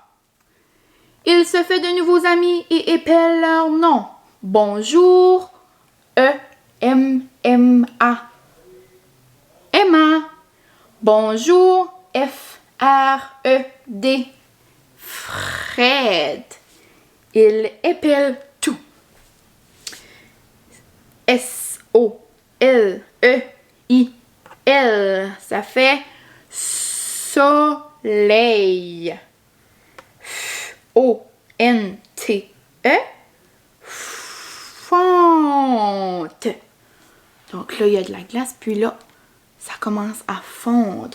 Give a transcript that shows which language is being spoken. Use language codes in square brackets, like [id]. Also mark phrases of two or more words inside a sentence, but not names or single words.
[fr] Il se fait de nouveaux amis et épelle leur nom. Bonjour, E-M-M-A. Emma. Bonjour, F-R-E-D. Fred. Il épelle tout. S-O-L-E-I-L. Ça fait soleil. F-O-N-T-E. Fonte. Donc là, il y a de la glace, puis là, ça commence à fondre.